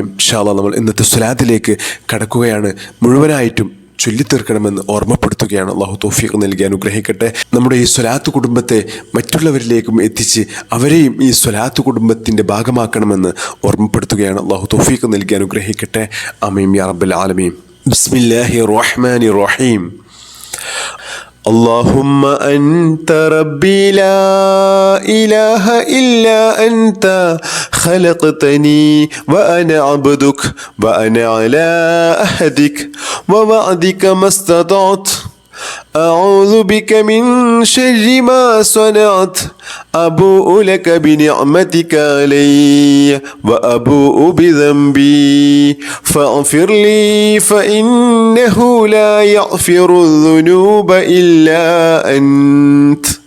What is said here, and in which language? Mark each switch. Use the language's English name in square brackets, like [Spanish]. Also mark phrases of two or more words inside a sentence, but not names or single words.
[Arabic] إن شاء الله [Malayalam] നമ്മൾ ഇന്നത്തെ സ്വലാത്തിലേക്ക് കടക്കുകയാണ്. മുഴുവനായിട്ടും ചൊല്ലിത്തീർക്കണമെന്ന് ഓർമ്മപ്പെടുത്തുകയാണ്. അള്ളാഹു തൗഫീഖ് നൽകി അനുഗ്രഹിക്കട്ടെ. നമ്മുടെ ഈ സ്വലാത്ത് കുടുംബത്തെ മറ്റുള്ളവരിലേക്കും എത്തിച്ച് അവരെയും ഈ സ്വലാത്ത് കുടുംബത്തിൻ്റെ ഭാഗമാക്കണമെന്ന് ഓർമ്മപ്പെടുത്തുകയാണ്. അള്ളാഹു തൗഫീഖ് നൽകി അനുഗ്രഹിക്കട്ടെ. [Arabic] آمين يا رب العالمين. بسم الله الرحمن الرحيم. اللهم أنت ربي لا إله إلا أنت خلقتني وأنا عبدك وأنا على عهدك ووعدك ما استطعت أعوذ بك من شر ما صنعت أبوء لك بنعمتك علي وأبوء بذنبي فاغفر لي فإنه لا يغفر الذنوب إلا أنت.